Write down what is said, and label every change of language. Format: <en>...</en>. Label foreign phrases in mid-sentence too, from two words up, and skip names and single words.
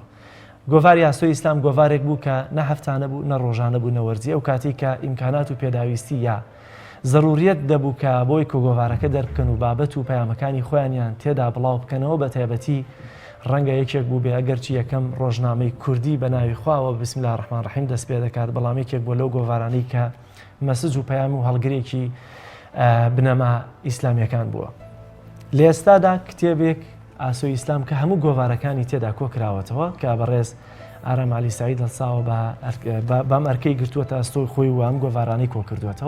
<ckb>گۆڤاری ئاسۆی ئیسلام گۆڤارێک بوو کە نە هەفتانە بوو نە ڕۆژانە بوو نەوەرزی ئەو کاتی کە ئیمکانات و پێداویستی یا ضروریەت دەبوو کە بۆی کە گۆڤارەکە دەربکەن و بابەت و پەیامەکانی خۆیانیان تێدا بڵاو بکەنەوە بە تایبەتی ڕەنگە یەکێک بوو بێ ئەگەرچی یەکەم ڕۆژنامەی کوردی بە ناوی خواوە</ckb> <ar>بسم الله الرحمن الرحیم</ar> <ckb>دەست پێ دەکات بەڵام یەکێک بۆ لەو گۆڤارانەی کە مەسج و پەیام و هەڵگرێکی بنەما ئیسلامیەکان بووە. لە ئێستادا کتێبێک ئاسۆی ئیسلام کە هەموو گۆڤارەکانی تێدا کۆکراوەتەوە کە بەڕێز ئارام علی سعید هەڵساوە بەم ئەرکەی گرتووەتە ئەستۆی خۆی و ئەم گۆڤارانەی کۆ کردوێتەوە.</ckb>